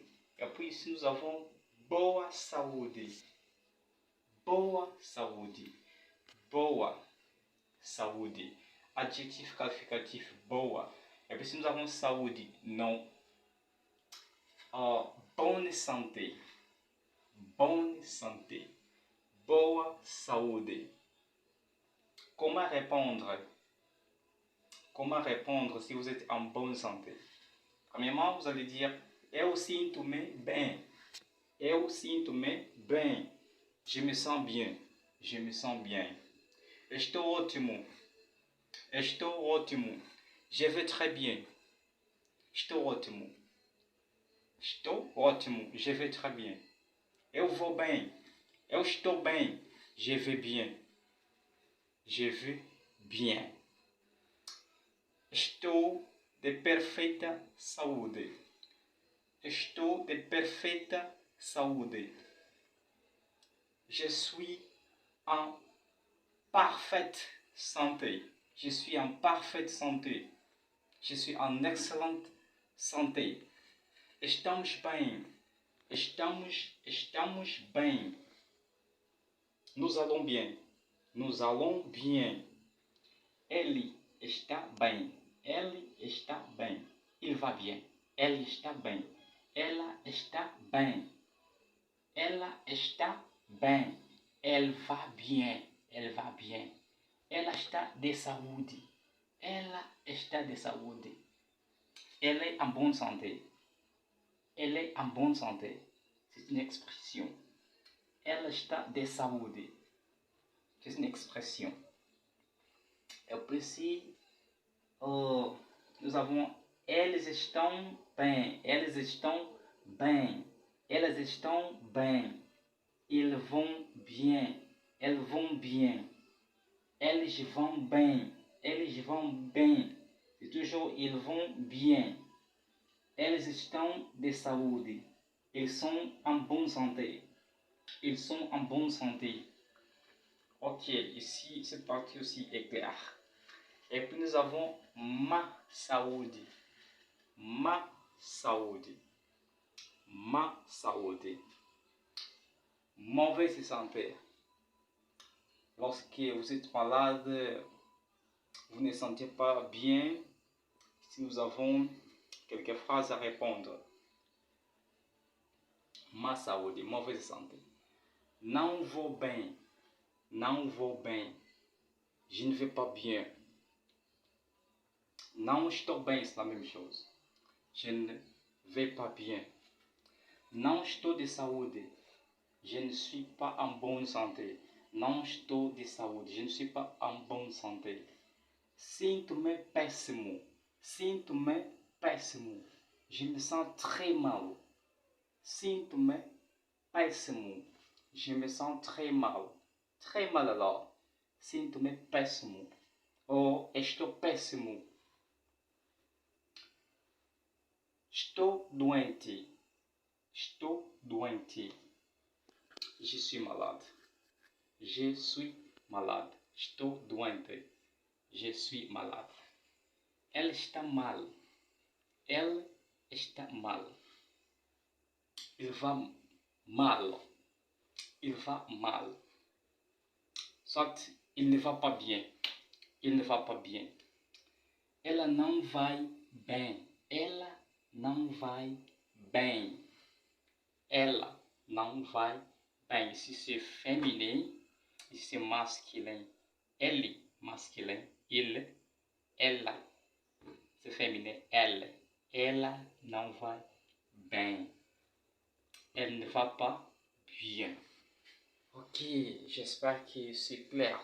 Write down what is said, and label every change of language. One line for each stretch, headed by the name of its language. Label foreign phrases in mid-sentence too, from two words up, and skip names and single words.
French: Et puis ici nous avons
Portuguese: boa saúde. Boa saúde. Boa saúde. Adjectif qualificatif, boa. Et puis si nous avons saúde, non.
French: Bonne santé. Bonne santé.
Portuguese: Boa saúde.
French: Comment répondre? Comment répondre si vous êtes en bonne santé? Premièrement, vous allez dire
Portuguese: eu sinto-me bem. Eu sinto-me bem.
French: Je me sens bien. Je me sens bien.
Portuguese: Estou ótimo. Estou ótimo.
French: Je vais très bien.
Portuguese: Estou ótimo. Estou ótimo.
French: Je vais très bien.
Portuguese: Eu vou bem. Eu estou bem.
French: Je vais bien. Je vais bien.
Portuguese: Estou de perfeita saúde. Estou de perfeita saúde.
French: Je suis en parfaite santé. Je suis en parfaite santé. Je suis en excellente santé.
Portuguese: Estamos bem. Estamos bem.
French: Nous allons bien. Nous allons bien.
Portuguese: Ele está bem. Ele está bem.
French: Il va bien.
Portuguese: Elle está bem. Ela está bem. Ela está bem.
French: Elle va bien. Elle va bien.
Portuguese: Ela está de saúde. Ela está de saúde.
French: Elle est en bonne santé. Elle est en bonne santé. C'est une expression.
Portuguese: Ela está de saúde.
French: C'est une expression. Et puis ici, nous avons
Portuguese: elles estão bem. Elles estão bem. Elles estão bem.
French: Ils vont bien. Elles vont bien. Elles vont bem. Elles vont bem. C'est toujours ils vont bien.
Portuguese: Elles estão de saúde.
French: Ils sont en bonne santé. Ils sont en bonne santé. Ok, ici, cette partie aussi est claire. Et puis nous avons
Portuguese: ma saúde. Ma saúde. Ma saúde.
French: Mauvaise santé. Lorsque vous êtes malade, vous ne sentez pas bien, si nous avons quelques phrases à répondre.
Portuguese: Ma saúde,
French: mauvaise santé.
Portuguese: Não vou bem. Não vou bem.
French: Je ne vais pas bien.
Portuguese: Não estou bem,
French: c'est la même chose. Je ne vais pas bien.
Portuguese: Não estou de saúde.
French: Je ne suis pas en bonne santé.
Portuguese: Não estou de saúde.
French: Je ne suis pas en bonne santé.
Portuguese: Sinto-me péssimo. Sinto-me péssimo.
French: Je me sens très mal.
Portuguese: Sinto-me péssimo.
French: Je me sens très mal. Très mal alors.
Portuguese: Sinto-me péssimo. Ou estou péssimo. Estou doente. Estou doente.
French: Je suis malade. Je suis malade.
Portuguese: Estou doente.
French: Je suis malade.
Portuguese: Elle está mal. Elle está mal.
French: Il va mal. Il va mal. Soit il ne va pas bien. Il ne va pas bien.
Portuguese: Ela não vai bem. Ela não vai bem. Ela não vai bem.
French: Ici c'est féminin. Ici c'est masculin. Elle, masculin. Il, ela. C'est féminin. Elle.
Portuguese: Ela não vai bem.
French: Elle ne va pas bien. Ok, j'espère que c'est clair.